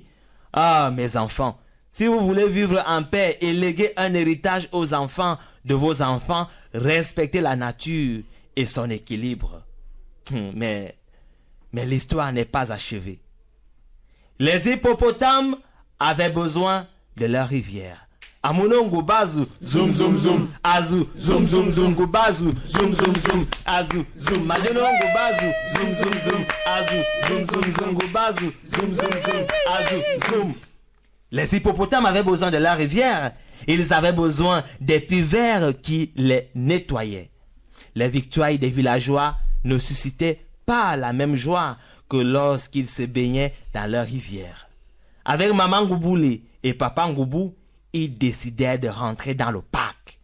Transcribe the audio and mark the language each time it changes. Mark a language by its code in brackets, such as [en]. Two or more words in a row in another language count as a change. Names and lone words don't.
[fr] Ah, mes enfants, si vous voulez vivre en paix et léguer un héritage aux enfants de vos enfants, respectez la nature et son équilibre. Mais l'histoire n'est pas achevée. Les hippopotames avaient besoin de leur rivière. Amunongo bazu, zoom zoom zoom, azu, zoom zoom zoom, gubazu, zoom zoom zoom, azu, zoom, majonongo bazu, zoom zoom zoom, azu, zoom zoom zoom, gubazu, zoom zoom zoom, azu, zoom. Les hippopotames avaient besoin de leur rivière. Ils avaient besoin des puits verts qui les nettoyaient. Les victoires des villageois ne suscitaient pas la même joie que lorsqu'ils se baignaient dans leur rivière. Avec Maman Ngouboulé et Papa Ngoubou, ils décidèrent de rentrer dans le parc.